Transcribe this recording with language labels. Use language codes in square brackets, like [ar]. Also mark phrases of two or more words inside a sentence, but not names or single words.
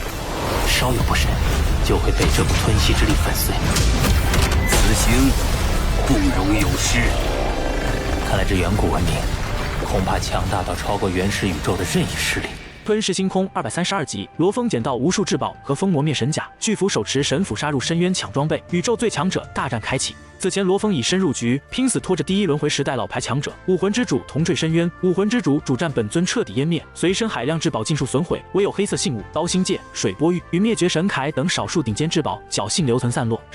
[zh] 稍有不慎，就会被这股吞噬之力粉碎。此行不容有失。看来这远古文明，恐怕强大到超過原始宇宙的任意勢力。吞噬星空232集，羅峰撿到無數至寶和封魔滅神甲，巨斧手持神斧殺入深淵搶裝備，宇宙最強者大戰開啟。此前羅峰已深入局，拼死拖着第一輪迴時代老牌強者武魂之主同墜深淵，武魂之主主戰本尊徹底湮滅，隨身海量至寶盡數損毀，唯有黑色信物、刀星戒、水波玉與滅絕神鎧等少數頂尖至寶僥倖留存散落。